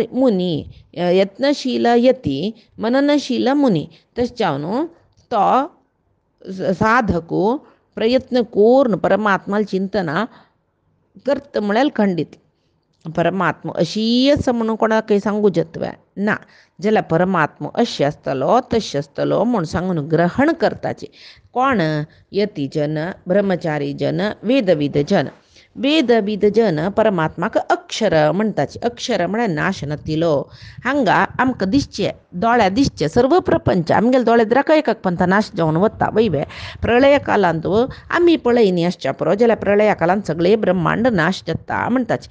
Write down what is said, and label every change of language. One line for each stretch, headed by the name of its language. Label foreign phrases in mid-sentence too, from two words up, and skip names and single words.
Konkani: मुनी यत्नशील यती मननशील मुनी तशें जावन तो साधको प्रयत्न करून परमात्माला चिंतना करत म्हळ्यार खंडीत परमात्मा अशी आसा म्हणून कोणाक काही सांगू जत्वे ना जाल्यार परमात्मा अशें आसतलो तशें आसतलो म्हूण सांगून ग्रहण करताचे कोण यती जन ब्रह्मचारी जन वेदविद जन वेद बिद जन परमात्माक अक्षर म्हणटाचे. अक्षर म्हळ्यार नाश नातिलो. हांगा आमकां दिसचे, दोळ्या दिसचे सर्व प्रपंच आमगेले दोळे द्राका एकाक पंथ नाश जावन वता वयवे. प्रळय कालांत आमी पळयनी आसच्या पुरो जाल्यार प्रळया कालांत सगळे ब्रह्मांड नाश जाता म्हणटाचे.